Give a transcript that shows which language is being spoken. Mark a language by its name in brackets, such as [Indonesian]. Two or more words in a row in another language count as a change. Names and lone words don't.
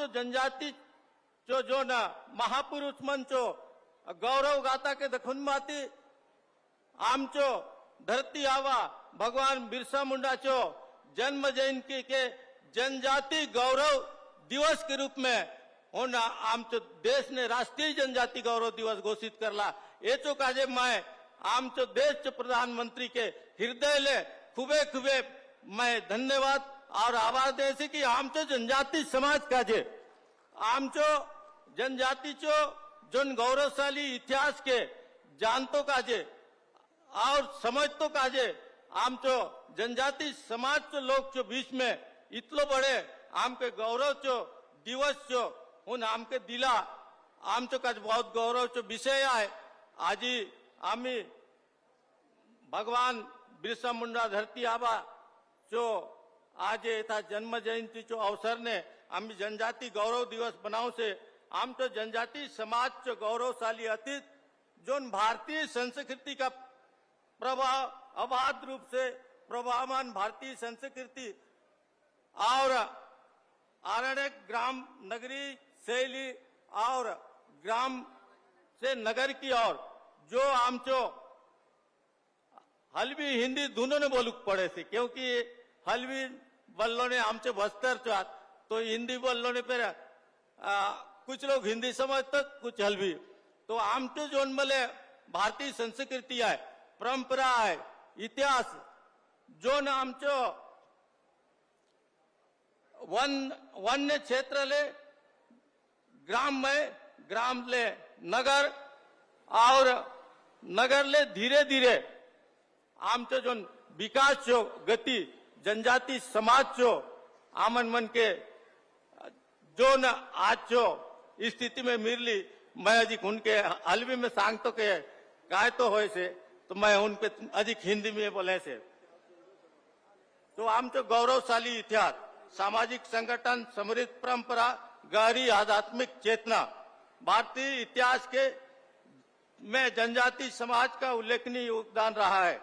[Halbi] जनजाति चो जो न महापुरुष मन चो गौरव गाथा के दखुन बाती आमचो धरती आवा भगवान बिरसा मुंडा चो जन्म जयंती के जनजाति गौरव दिवस के रूप में उन आमचो देश ने राष्ट्रीय जनजाति गौरव दिवस घोषित करला ये चो काजे मैं आमचो देश चो प्रधानमंत्री के हृदय ले खुबे खुबे मैं धन्यवाद और आभार दे से कि आमचो जनजाति समाज काजे आमचो जनजाति चो जोन गौरवशाली इतिहास के जानतो काजे और समझतो काजे आमचो जनजाति समाज चो लोग चो बीच में इतलो बड़े आम के गौरव चो दिवस जो हून आमके दिला आमचो काज बहुत गौरवचो विषय आहे. आजी आम्ही भगवान बिरसा मुंडा धरती आबा जो आज येता जन्म जयंतीचो अवसरने आम्ही जनजाती गौरव दिवस बनाव से आमचो जनजाती समाजचो गौरवशाली अतीत जोन [Hindi] भारतीय संस्कृति का प्रभाव अबाध रूप से प्रभावमान भारतीय संस्कृति और आरण्यक ग्राम नगरी शैली और ग्राम से नगर की ओर [Halbi] जो आमचो हलवी हिंदी दोनों ने बोलूक पड़े थे क्योंकि हलवी बोलो ने आमचे बस्तर चात तो हिंदी बोलो ने [Hindi] फिर कुछ लोग हिंदी समझते [Halbi] कुछ हलवी तो आमचो जोन मले [Hindi] भारतीय संस्कृति है परंपरा है इतिहास [Halbi] जोन आमचो वन्य क्षेत्र ले ग्राम ले नगर और नगर ले धीरे धीरे आमचो जो विकास जो गति जनजाति समाज जो आमन मन के जो न आज जो स्थिति में मिरली मैं अधिक उनके हलवी में सांग तो के काय तो होए से तो मैं उन पे अधिक हिंदी में बोले से तो आमचो गौरवशाली इतिहास [Hindi] सामाजिक संगठन समृद्ध परंपरा गहरी आध्यात्मिक चेतना भारतीय इतिहास के में जनजाति समाज का उल्लेखनीय योगदान रहा है.